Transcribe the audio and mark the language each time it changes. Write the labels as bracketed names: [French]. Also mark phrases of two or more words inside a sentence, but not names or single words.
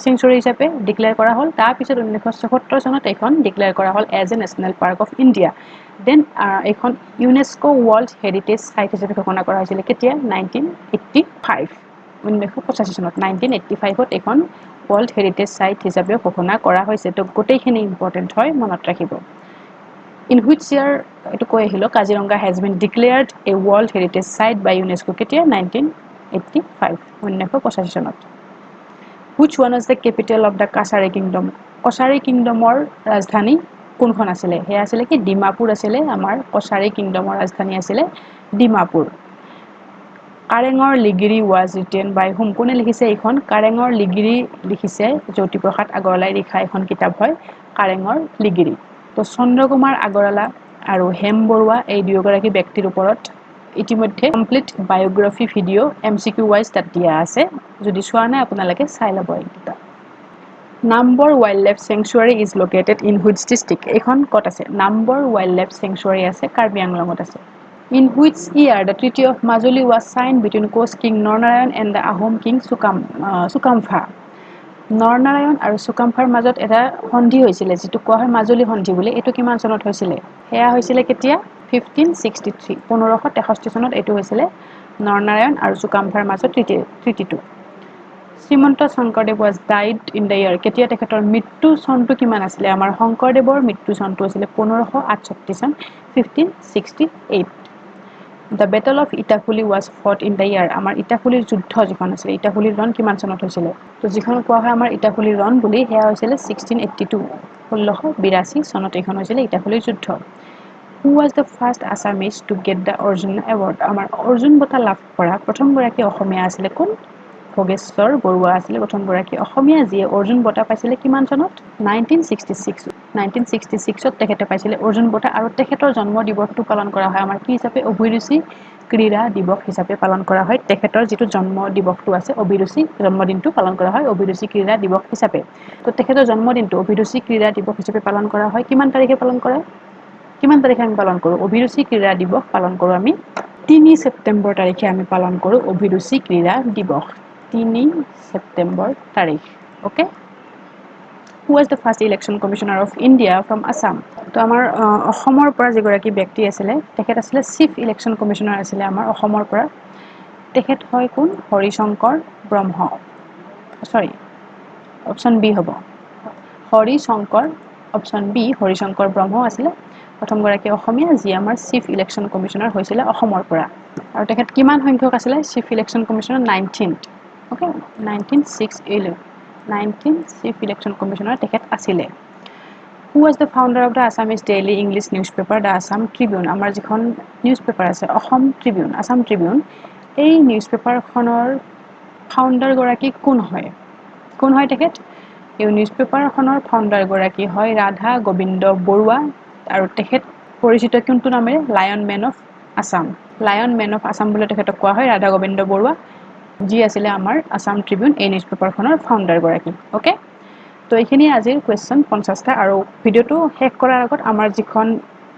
[Assamese] সেঞ্চুৰী হিচাপে ডিক্লেয়াৰ কৰা হ'ল তাৰ পিছত 1974 চনত এখন ডিক্লেয়াৰ কৰা হ'ল [English] as a national park of India [Assamese] দেন এখন [English] UNESCO world heritage site [Assamese] হিচাপে ঘোষণা কৰা হৈছিল কেতিয়া 1985 1985 চনত 1985ত এখন [English] world heritage site [Assamese] হিচাপে ঘোষণা কৰা হৈছে তো গোটেইখিনি ইম্পৰ্টেণ্ট হয় মনত ৰাখিব [English] in which year [Assamese] এটো কৈ আহিলো কাজিৰঙা [English] has been declared a world heritage site by UNESCO [Assamese] কেতিয়া 1985 1985 চনত [English] which one is the capital of the Kasari kingdom [Assamese] Kasari kingdomৰ ৰাজধানী কোনখন আছিল হেয়া আছিল কি ডিমাপুৰ আছিল আমাৰ কছাৰী কিংডমৰ ৰাজধানী আছিল ডিমাপুৰ কাৰেঙৰ লিগিৰি [English] was written by whom [Assamese] কোনে লিখিছে এইখন কাৰেঙৰ লিগিৰি লিখিছে জ্যোতিপ্ৰসাদ আগৰৱালাই লিখা এখন কিতাপ হয় কাৰেঙৰ লিগিৰি তো চন্দ্ৰকুমাৰ আগৰৱালা আৰু হেম বৰুৱা এই দুয়োগৰাকী ব্যক্তিৰ ওপৰত ইতিমধ্যে [English] complete biography video MCQ wise [Assamese] তাত দিয়া আছে যদি চোৱা নাই আপোনালোকে চাই ল'ব এইটা নাম্বৰ [English] wildlife sanctuary is located in which district [Assamese] এখন কত আছে নাম্বৰ [English] wildlife sanctuary [Assamese] আছে কাৰ্বি আংলঙত আছে [English] in which year the treaty of Majuli was signed between Koch king Nornarayan and the Ahom king Sukamfa [Assamese] নৰনাৰায়ণ আৰু সুকাম্ফাৰ মাজত এটা সন্ধি হৈছিল যেটো কোৱা হয় মাজুলী সন্ধি বুলি এটো কিমান চনত হৈছিল হেয়া হৈছিল কেতিয়া 1563 1563 চনত এটো হৈছিল নৰনাৰায়ণ আৰু সুকাম্ফাৰ মাজত ট্ৰিটিটো শ্ৰীমন্ত শংকৰদেৱ [English] was died in the year [Assamese] কেতিয়া তেখেতৰ মৃত্যু চনটো কিমান আছিল আমাৰ শংকৰদেৱৰ মৃত্যু চনটো আছিল 1568 চন 1568 [English] The Battle of Itakuli was fought in the year [Assamese] আমাৰ ইটাখুলিৰ যুদ্ধ যিখন আছিল ইটাখুলিৰ ৰণ কিমান চনত হৈছিল তো যিখন কোৱা হয় আমাৰ ইটাখুলিৰ ৰণ বুলি হেয়া হৈছিল 1682 1682 চনত এইখন হৈছিল ইটাখুলিৰ যুদ্ধ [English] Who was the first Assamese to get the Arjun Award [Assamese] আমাৰ অৰ্জুন বঁটা লাভ কৰা প্ৰথম গৰাকী অসমীয়া আছিল কোন ভোগেশ্বৰ বৰুৱা আছিল প্ৰথম গৰাকী অসমীয়া যিয়ে অৰ্জুন বঁটা পাইছিল কিমান চনত 1966 ত তেখেতে পাইছিল অৰ্জুন বঁটা আৰু তেখেতৰ জন্ম দিৱসটো পালন কৰা হয় আমাৰ কি হিচাপে অভিৰুচি ক্ৰীড়া দিৱস হিচাপে পালন কৰা হয় তেখেতৰ যেটো জন্ম দিৱসটো আছে অভিৰুচি জন্মদিনটো পালন কৰা হয় অভিৰুচি ক্ৰীড়া দিৱস হিচাপে তো তেখেতৰ জন্মদিনটো অভিৰুচি ক্ৰীড়া দিৱস হিচাপে পালন কৰা হয় কিমান তাৰিখে পালন কৰে কিমান তাৰিখে আমি পালন কৰো অভিৰুচি ক্ৰীড়া দিৱস পালন কৰো আমি 3 ছেপ্টেম্বৰ তাৰিখে আমি পালন কৰো অভিৰুচি ক্ৰীড়া দিৱস 3 ছেপ্টেম্বৰ তাৰিখ ওকে [English] Who was the first election commissioner of India from Assam [Assamese] তো আমাৰ অসমৰ পৰা যিগৰাকী ব্যক্তি আছিল তেখেত আছিল [English] chief election commissioner [Assamese] আছিল আমাৰ অসমৰ পৰা তেখেত হয় কোন হৰিশংকৰ ব্ৰহ্ম [English] sorry option B [Assamese] হ'ব হৰিশংকৰ [English] option B [Assamese] হৰিশংকৰ ব্ৰহ্ম আছিল প্ৰথম গৰাকী অসমীয়া যি আমাৰ [English] chief election commissioner [Assamese] হৈছিল অসমৰ পৰা আৰু তেখেত কিমান সংখ্যক আছিল [English] chief election commissioner [Assamese] 19th ওকে 19 [English] chief election commissioner [Assamese] তেখেত আছিল [English] Who was the founder of the Assamese daily English newspaper the Assam Tribune [Assamese] আমাৰ যিখন নিউজপেপাৰ আছে অসম ট্ৰিবিউন আসাম ট্ৰিবিউন এই নিউজপেপাৰখনৰ ফাউণ্ডাৰ গৰাকী কোন হয় তেখেত এই নিউজপেপাৰখনৰ ফাউণ্ডাৰ গৰাকী হয় ৰাধা গোবিন্দ বৰুৱা আৰু তেখেত পৰিচিত কোনটো নামেৰে [English] Lion Man of Assam [Assamese] বুলি তেখেতক কোৱা হয় ৰাধা গোবিন্দ বৰুৱা যি আছিল আমাৰ আসাম ট্ৰিবিউন এই নিউজপেপাৰখনৰ ফাউণ্ডাৰ গৰাকী ওকে তো এইখিনি আজিৰ কোৱেশ্চন 50টা আৰু ভিডিওটো শেষ কৰাৰ আগত আমাৰ যিখন